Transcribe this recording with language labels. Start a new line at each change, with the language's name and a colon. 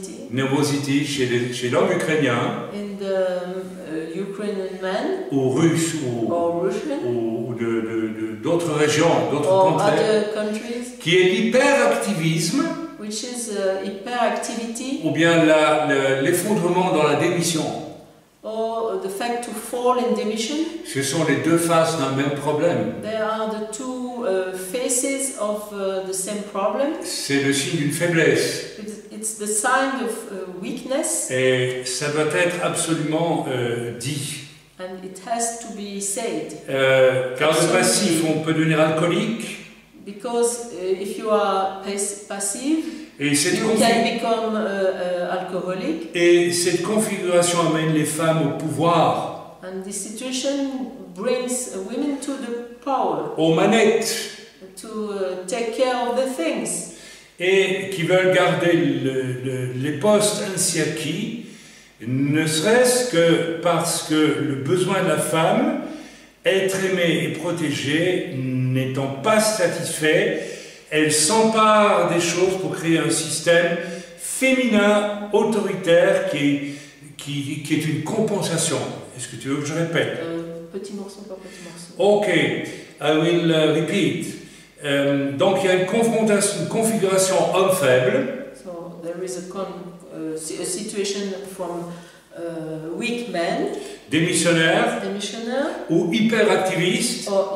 French: Nervosité chez l'homme ukrainien.
English: In the Ukrainian man.
French: Ou russe ou d'autres régions, d'autres contrées. Qui est l'hyperactivisme.
English: Which is hyperactivity.
French: Ou bien l'effondrement dans la démission.
English: Or the fact to fall in demission.
French: Ce sont les deux faces d'un même problème.
English: They are the two faces of the same problem.
French: C'est le signe d'une faiblesse.
English: It's the sign of weakness.
French: Et ça doit être absolument dit.
English: And it has to be said.
French: Car le passif, on peut devenir alcoolique.
English: Because if you are passive, you can become alcoholic.
French: Et cette configuration amène les femmes au pouvoir.
English: And this situation brings women to the power.
French: Aux manettes.
English: To take care of the things.
French: Et qui veulent garder les postes ainsi acquis, ne serait-ce que parce que le besoin de la femme, être aimée et protégée, n'étant pas satisfait, elle s'empare des choses pour créer un système féminin autoritaire qui est une compensation. Est-ce que tu veux que je répète? Petit morceau par petit morceau.
English: Ok, I will repeat.
French: Donc il y a une configuration homme-faible.
English: So there is a situation from weak men,
French: démissionnaire ou hyperactiviste.